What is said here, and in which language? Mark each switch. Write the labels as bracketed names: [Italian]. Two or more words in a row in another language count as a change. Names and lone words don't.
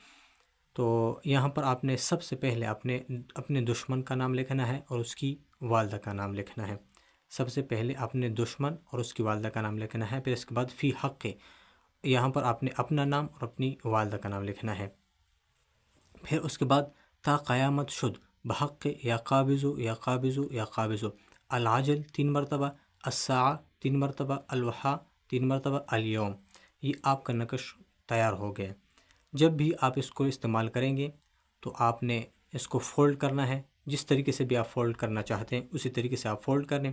[Urdu] تو یہاں پر آپ نے سب سے پہلے اپنے دشمن کا نام لکھنا ہے اور اس کی والدہ کا نام لکھنا ہے۔ سب سے پہلے اپنے دشمن اور اس کی والدہ کا نام لکھنا ہے، پھر اس کے بعد فی حق، یہاں پر آپ نے اپنا نام اور اپنی والدہ کا نام لکھنا ہے۔ پھر اس کے بعد [Persian] تا قیامت شد بحق [Arabic] یا قابض یا قابض یا قابض، [Urdu] العجل 3 مرتبہ، الساعہ 3 مرتبہ، الوحا 3 مرتبہ، الیوم، یہ آپ کا نقش تیار ہو گیا۔ جب بھی آپ اس کو استعمال کریں گے تو آپ نے اس کو فولڈ کرنا ہے، جس طریقے سے بھی آپ فولڈ کرنا چاہتے ہیں اسی طریقے سے آپ فولڈ کریں۔